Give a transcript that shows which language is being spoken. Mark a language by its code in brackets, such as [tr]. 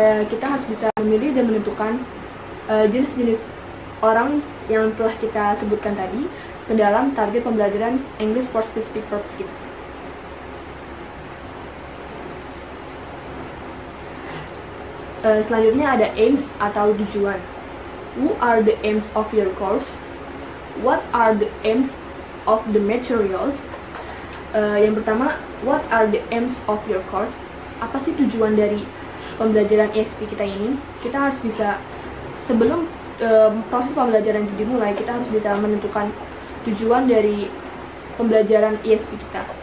[id] Kita harus bisa memilih dan menentukan jenis-jenis orang yang telah kita sebutkan tadi ke dalam target pembelajaran English for specific purpose kita. Selanjutnya ada aims atau tujuan. [en] Who are the aims of your course? What are the aims of the materials? [id] Yang pertama, [en] what are the aims of your course? [id] Apa sih tujuan dari pembelajaran ISP kita ini? Kita harus bisa, sebelum proses pembelajaran itu dimulai, kita harus bisa menentukan tujuan dari pembelajaran ISP kita.